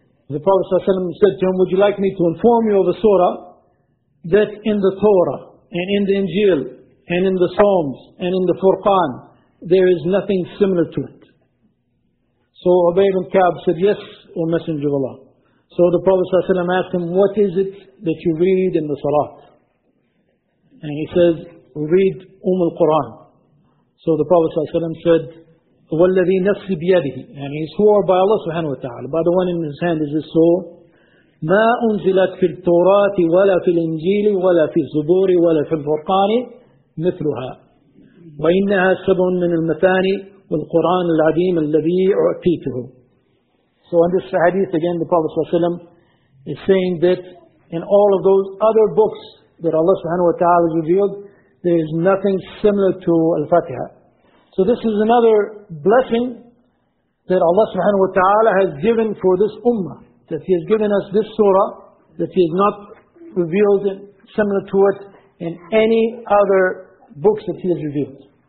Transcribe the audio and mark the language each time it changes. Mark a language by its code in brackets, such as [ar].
[en] The Prophet ﷺ said to him, would you like me to inform you of a surah that in the Torah, and in the Injil, and in the Psalms, and in the Furqan, there is nothing similar to it? So Ubay ibn Ka'b said, yes, O Messenger of Allah. So the Prophet ﷺ asked him, what is it that you read in the Salat? And he says, read Al-Quran. So the Prophet ﷺ said, [ar] وَالَّذِي نَفْسِ بِيَدِهِ, [en] and he swore by Allah subhanahu wa ta'ala, by the one in his hand is his soul, [ar] مَا أُنزِلَتْ فِي التُّورَاتِ وَلَا فِي الْإِنْجِيلِ وَلَا فِي الزُّبُورِ وَلَا فِي الْفُرْقَانِ مِثْلُهَا وَإِنَّهَا سَبْعٌ مِّنَ الْمَثَانِي وَالْقُرْآنِ الْعَظِيمِ الَّذِي أُعْتِيتُهُ. [en] So in this hadith again, the Prophet ﷺ is saying that in all of those other books that Allah subhanahu wa ta'ala has revealed, there is nothing similar to Al-Fatiha. So this is another blessing that Allah subhanahu wa ta'ala has given for this ummah, that He has given us this surah, that He has not revealed similar to it in any other books that He has revealed.